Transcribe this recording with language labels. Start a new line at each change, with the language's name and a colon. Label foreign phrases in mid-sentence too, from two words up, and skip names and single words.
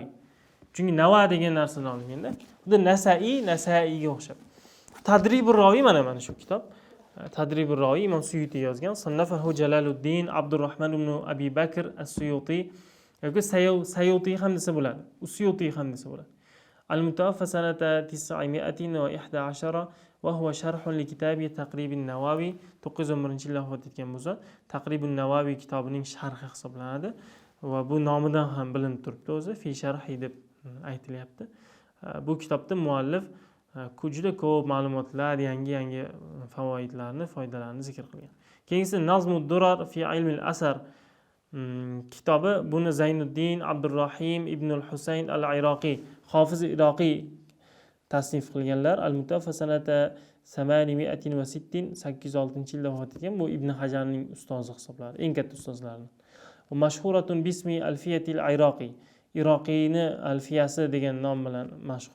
Uzbek: Chunki Nava degan narsadan olinganda, xuddi Nasaiga o'xshab. Tadribur ravi mana shu kitob. Tadribur ravi Imom Suyuti yozgan. Sannafahu Jalaluddin Abdurrahman ibn Abi Bakr as-Suyuti yoki Sayuti ham desa bo'ladi. Suyuti ham desa bo'ladi.
Arabic: المتوفى سنة 911 وهو شرح لكتاب تقريب النواوي
Uzbek: 911-yilda vafot etgan bo'lsa, Taqribun Nawawi kitobining sharhi hisoblanadi va bu nomidan ham bilinib turibdi o'zi,
Arabic: في شرح
Uzbek: deb aytilyapti. Bu kitobda muallif juda ko'p ma'lumotlar, yangi favoidlarni, foydalarni zikr qilgan. Keyingisi Nazmud Durar fi ilmil asar kitobi, buni Zaynuddin Abdurrahim ibn al-Husayn al-Iraqi, Hofiz Iroqiy tasnif qilganlar.
Arabic: المتوفى سنة
Uzbek: 806-806-yilda vafot etgan. Bu Ibn Hajarning ustozi hisoblanadi, eng katta ustozlaridan.
Arabic: ومشهورة باسم ألفية العراقي,
Uzbek: Iroqiyni alfiyasi degan nom bilan mashhur.